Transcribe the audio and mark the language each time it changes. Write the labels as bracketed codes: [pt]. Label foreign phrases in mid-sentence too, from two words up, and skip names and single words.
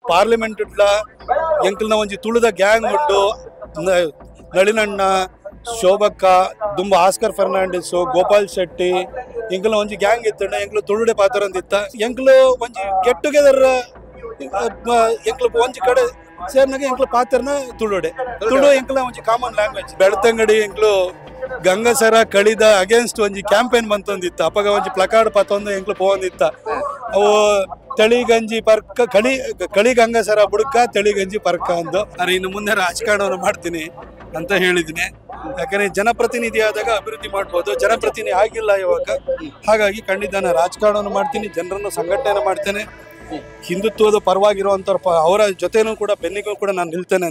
[tcy] ಪಾರ್ಲಿಮೆಂಟ್ ಎಂಕಲ್ನ ಒಂಜಿ ತುಳುದ ಗ್ಯಾಂಗ್ ಉಂಡು. ನಳಿನಣ್ಣ, ಶೋಭಕ್ಕ, ದುಂಬ ಆಸ್ಕರ್ ಫರ್ನಾಂಡಿಸ್, ಗೋಪಾಲ್ ಶೆಟ್ಟಿ ಎಂಕಲ್ನ ಒಂಜಿ ಗ್ಯಾಂಗ್ ಇತ್ತಂಡ ಎಂಕ್ಲು ತುಳುಡೆ ಪಾತ್ರಂದಿತ್ತ. ಎಂಕ್ಲು ಒಂಜಿ [en] get together [tcy] ಎಂಕ್ಲು ಒಂಜಿ ಕಡೆ ಸೇರ್ನಾಗ ಎಂಕ್ಲು ಪಾತ್ರನ ತುಳುಡೆ ತುಳು ಎಂಕ್ಲ ಒಂಜಿ [en] common language. [tcy] ಬೆಳ್ತಂಗಡಿ ಎಂಕ್ಲು ಗಂಗಸರ ಕಳಿದ ಅಗೇನ್ಸ್ಟ್ ಒಂಜಿ ಕ್ಯಾಂಪೇನ್ ಬಂತೊಂದಿತ್ತ. ಅಪಗ ಒಂಜಿ ಪ್ಲಕಾರ್ಡ್ ಪತ್ತೊಂದು ಎಂಕ್ಲು ಪೋಂದಿತ್ತ. ಅವು ತಳಿ ಗಂಜಿ ಪರ್ಕ ಕಳಿ ಗಂಗಸರ ಬುಡಕ ತಳಿ ಗಂಜಿ ಪರ್ಕ ಅಂದು. [kn] ಅರೆ ಇನ್ನು ಮುಂದೆ ರಾಜಕಾರಣವನ್ನು ಮಾಡ್ತೀನಿ ಅಂತ ಹೇಳಿದ್ದೀನಿ. ಯಾಕಂದ್ರೆ ಜನಪ್ರತಿನಿಧಿ ಆದಾಗ ಅಭಿವೃದ್ಧಿ ಮಾಡ್ಬೋದು, ಜನಪ್ರತಿನಿಧಿ ಆಗಿಲ್ಲ ಇವಾಗ. ಹಾಗಾಗಿ ಖಂಡಿತ ನಾನು ರಾಜಕಾರಣವನ್ನು ಮಾಡ್ತೀನಿ, ಜನರನ್ನು ಸಂಘಟನೆ ಮಾಡ್ತೇನೆ. ಹಿಂದುತ್ವದ ಪರವಾಗಿರುವಂತವ್ರ ಅವರ ಜೊತೆನೂ ಕೂಡ ಬೆನ್ನಿಗೂ ಕೂಡ ನಾನು ನಿಲ್ತೇನೆ.